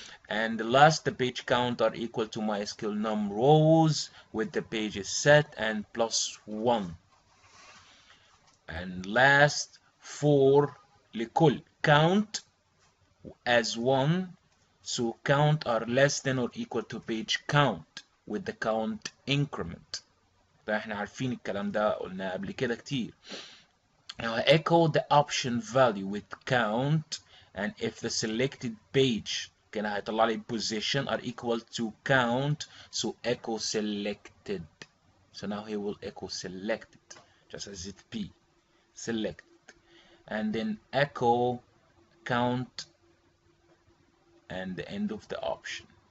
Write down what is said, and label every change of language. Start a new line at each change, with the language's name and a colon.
English: and the last the page count are equal to MySQL num rows with the pages set and plus 1. and last for لكل count as 1، so count are less than or equal to page count with the count increment.
Arabic: ده احنا عارفين الكلام ده، قلنا قبل كده كتير.
English: now echo the option value with count، and if the selected page
Arabic: كان هيطلع لي
English: position are equal to count، so echo selected. so now he will echo selected just as it be selected, and then echo count and the end of the option.